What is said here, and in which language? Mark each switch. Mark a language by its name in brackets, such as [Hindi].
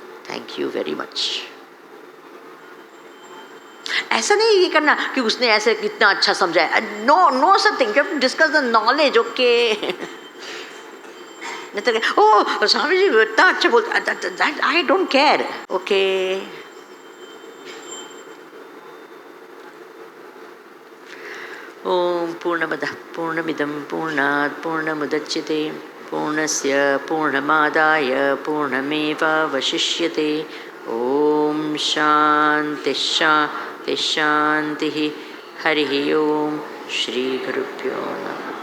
[English] Thank you very much. [Hindi] ऐसा नहीं ये करना कि उसने ऐसे कितना अच्छा समझाया, [English] No no something, you have to discuss the knowledge. [Hindi] Okay, नहीं तो ओ स्वामी जी इतना अच्छा बोलते, [English] I don't care. [Sanskrit] ओके, ओम पूर्णमदः पूर्णमिदं पूर्णात् पूर्णमुदच्यते पूर्णस्य पूर्णमादाय पूर्णमेवावशिष्यते। ओम शांति शांति शांति। हरि ओम। श्री गुरुभ्यो नमः।